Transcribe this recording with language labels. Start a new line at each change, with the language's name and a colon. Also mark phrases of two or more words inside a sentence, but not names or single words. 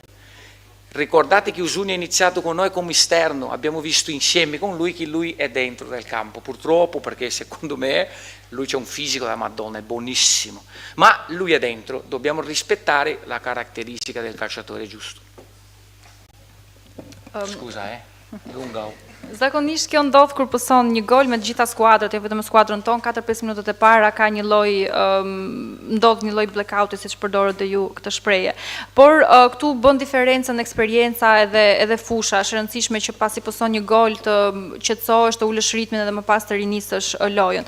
Italian: Ricordate che Uzuni ha iniziato con noi come esterno, abbiamo visto insieme con lui che lui è dentro del campo, purtroppo, perché secondo me lui c'è un fisico da Madonna, è buonissimo, ma lui è dentro, dobbiamo rispettare la caratteristica del calciatore giusto. Scusa, lunga.
Albanian: Zakonisht kjo ndodh kur pëson një gol me të gjitha skuadrat, jo vetëm skuadrën tonë, 4-5 minutat e para ka një lloj ndodh një lloj blackouti, siç përdorët dhe ju këtë shprehje. Por këtu bën diferencën eksperjenca edhe fusha. Është e rëndësishme që pasi pëson një gol të qetësohesh, të ulësh ritmin edhe më pas të rinisësh lojën.